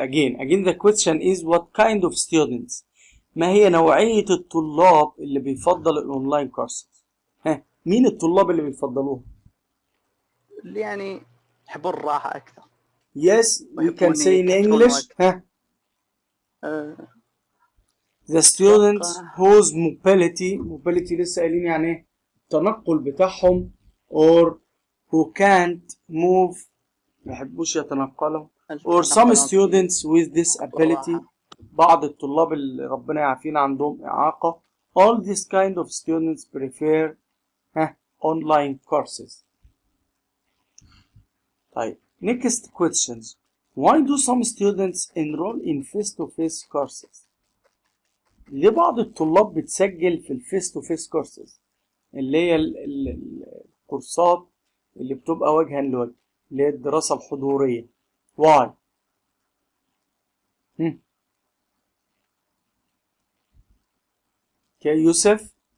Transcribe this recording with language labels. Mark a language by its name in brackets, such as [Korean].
[English] Again the question is what kind of students؟ [Arabic] ما هي نوعية الطلاب اللي بيفضل الأونلاين كورسز؟ مين الطلاب اللي بيفضلوها؟ اللي يعني يحبون الراحة أكثر. [English] Yes, we can say in English. The students whose mobility [Arabic] لسه قايلين يعني ايه؟ التنقل بتاعهم or [English] who can't move [Arabic] ما يحبوش يتنقلوا [English] or some [Arabic] التنقل [English] students with disability [Arabic] والراحة. بعض الطلاب اللي ربنا يعافينا عندهم إعاقة. [English] all these kind of students prefer online courses. طيب next questions. Why do some students enroll in face-to-face courses? [Arabic] ليه بعض الطلاب بتسجل في الفيس-to-face courses اللي هي الكورسات اللي بتبقى وجها لوجه اللي هي الدراسة الحضورية؟ Why؟ Okay, يوسف.